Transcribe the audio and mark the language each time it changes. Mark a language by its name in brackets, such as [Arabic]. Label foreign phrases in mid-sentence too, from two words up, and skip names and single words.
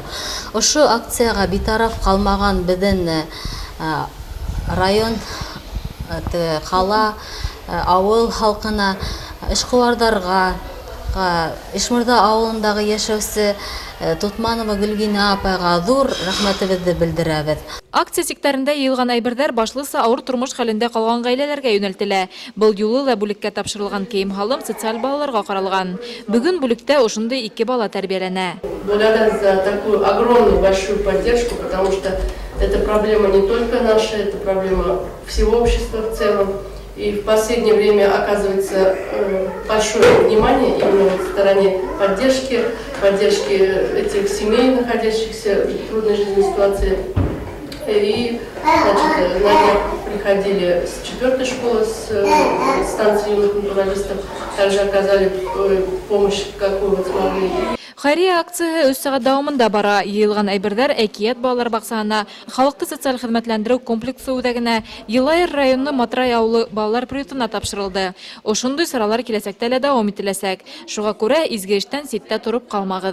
[Bashkir] Ошо акцияға битараф ҡалмаған беҙҙең район, ҡала, ауыл халҡына, эшҡыуарҙарға, Ишмырҙа ауылындағы йәшәүсе Тутманова Гөлгина апайға ҙур рәхмәтебеҙҙе белдерәбеҙ. Акция сиктәрендә йыйылған әйберҙәр башлыса ауыр тормош хәлендә ҡалған ғаиләләргә йүнәлтелә. Был юлы ла бүлеккә тапшырылған кейем-һалым социаль балаларға ҡаралған. Бөгөн бүлектә ошондай 2 бала тәрбиәләнә. [Russian] Благодарен за такую огромную большую поддержку, потому что эта проблема не только наша, это проблема всего общества в целом. И в последнее время оказывается большое внимание именно в стороне поддержки этих семей, находящихся в трудной жизненной ситуации. И, значит, на днях приходили с 4-й школы, с станции юных натуралистов, также оказали помощь, какую вот смогли. [Bashkir] Хәйрия акцияһы 3 сәғәт дауамында бара. Йыйылған әйберҙәр Әкиәт балалар баҡсаһына, халыҡты социаль хеҙмәтләндереү комплексы үҙәгенә, Йылайыр районы Матрай ауылы балалар приютына тапшырылды. Ошондай саралар киләсәктә лә дауам ителәсәк. Шуға күрә изге эштән ситтә тороп ҡалмағыҙ.